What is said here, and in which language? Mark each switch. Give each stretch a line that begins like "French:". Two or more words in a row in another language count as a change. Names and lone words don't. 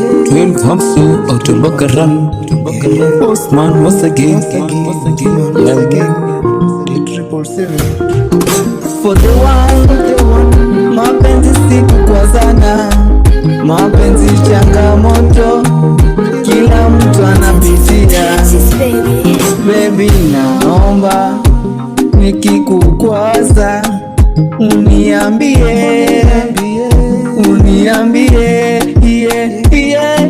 English: Twelve Hamsu, Auto Bakaram. Osman once again. Yeah. For the one,
Swahili: mapenzi si kukwazana, mapenzi changamoto, kila mtu anapitia. Baby, naomba nikikukwaza, uniambie, uniambie, yeah, yeah.